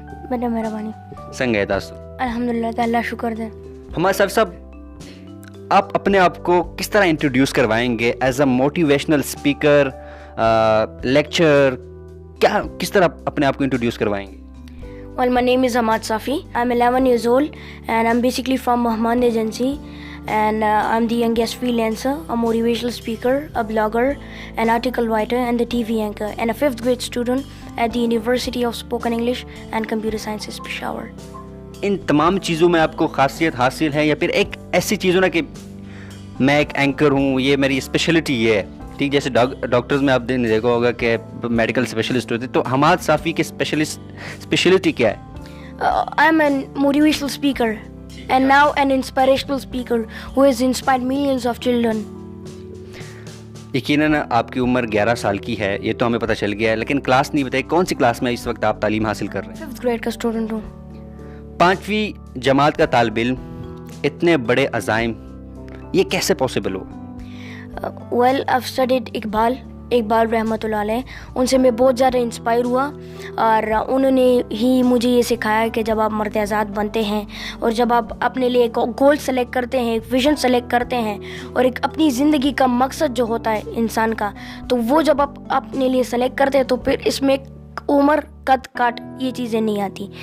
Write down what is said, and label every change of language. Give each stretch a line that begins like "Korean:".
Pashto: بڑا مہربانی. سنگے تاسو؟ الحمدللہ، اللہ شکر دے.
Urdu: حماد صافی صاحب، آپ اپنے آپ کو کس طرح انٹروڈیوس کروائیں گے as a motivational speaker, lecture? کیا کس طرح اپنے آپ کو انٹروڈیوس کروائیں گے؟
English: Well, my name is Hamad Safi. I'm 11 years old and I'm basically from Mahman Agency, and I'm the youngest freelancer, a motivational speaker, a blogger, an article writer and the TV anchor, and a 5th grade student at the University of Spoken English and Computer Sciences, Peshawar.
Urdu: ان تمام چیزوں میں آپ کو خاصیت حاصل ہے یا پھر ایک ایسی چیزوں نا کہ میں ایک اینکر ہوں، یہ میری اسپیشلٹی یہ ہے؟ ٹھیک، جیسے ڈاکٹرز میں آپ نے دیکھا ہوگا کہ میڈیکل اسپیشلسٹ ہوتے، تو حماد صافی کی اسپیشلٹی کیا ہے؟
English: I'm a motivational speaker and now an inspirational speaker who has inspired millions of children.
Urdu: یقیناً آپ کی عمر 11 سال کی ہے، یہ تو ہمیں پتہ چل گیا ہے، لیکن کلاس نہیں بتائی، کون سی کلاس میں اس وقت آپ تعلیم حاصل کر رہے ہیں؟ 5th grade کا اسٹوڈنٹ ہوں. 5ویں جماعت کا طالب علم، اتنے بڑے عزائم، یہ کیسے پاسبل ہو؟
English: Well, I've studied
Urdu: اقبال رحمۃ اللہ علیہ. ان سے میں بہت زیادہ انسپائر ہوا اور انہوں نے ہی مجھے یہ سکھایا کہ جب آپ مرد آزاد بنتے ہیں اور جب آپ اپنے لیے ایک گول سلیکٹ کرتے ہیں، ایک ویژن سلیکٹ کرتے ہیں اور ایک اپنی زندگی کا مقصد جو ہوتا ہے انسان کا، تو وہ جب آپ اپنے لیے سلیکٹ کرتے ہیں تو پھر اس میں عمر، قد کاٹ، یہ چیزیں نہیں آتی.